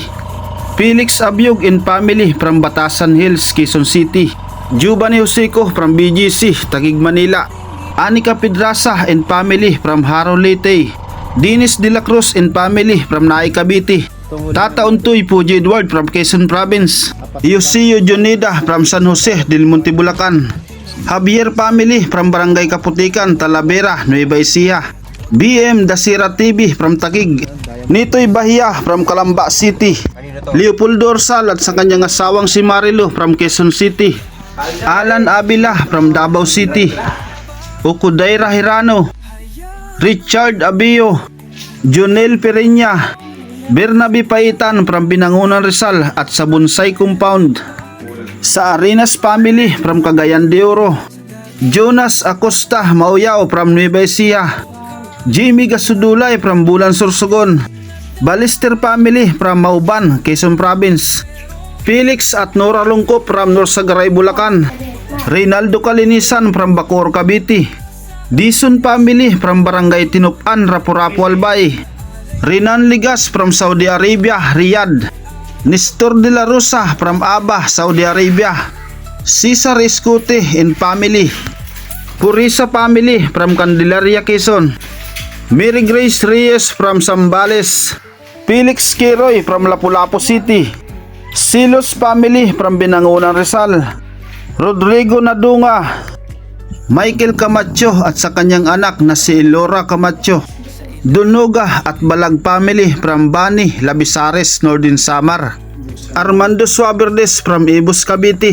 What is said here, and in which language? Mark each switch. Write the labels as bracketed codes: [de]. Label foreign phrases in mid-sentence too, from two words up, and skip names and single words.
[en] Felix Abiog and family from Batasan Hills, Quezon City. Giovanni Joseco from BGC, Taguig, Manila. Anika Pedraza and family from Haro Leyte. Dennis De La Cruz and family from Naay, Cavite. Tata Untoy Puji Edward from Quezon Province. Yosio Jonida from San Jose del Monte, Bulacan. Javier family from Barangay Kaputikan, Talavera, Nueva Ecija. BM Dasira TV from Taguig. Nitoy Bahia from Calamba City. Leopoldo Orsal [tl] at sa kanyang asawang si [en] Marilo from Quezon City. Alan Abila from Davao City. Okudaira Hirano. Richard Abio. Jonel Pereña. Bernabe Paitan from Binangonan, Rizal [tl] at sa [en] Bonsai Compound. Sa Arenas family from Cagayan de Oro. Jonas Acosta Mauyao from Nueva Ecija. Jimmy Gasudulay from Bulan, Sorsogon. Balister family from Mauban, Quezon Province. Felix at Nora Lungkop from Norsagaray, Bulacan. Reynaldo Kalinisan from Bacoor, Cavite. Dison family from Barangay Tinupan, Rapu-Rapu, Albay. Renan Ligas from Saudi Arabia, Riyadh. Nestor De La Rosa from Aba, Saudi Arabia. Cesar Escute and family. Purisa family from Candelaria, Quezon. Mary Grace Reyes from Zambales. Felix Kiroy from Lapu-Lapu City. Silos family from Binangonan, Rizal. Rodrigo Nadunga. [tl] Michael Camacho at sa kanyang anak na si Laura Camacho. [en] Dunuga at Balag family from Bani, Labisares, Northern Samar. Armando Suaverdes from Ibus, Cavite.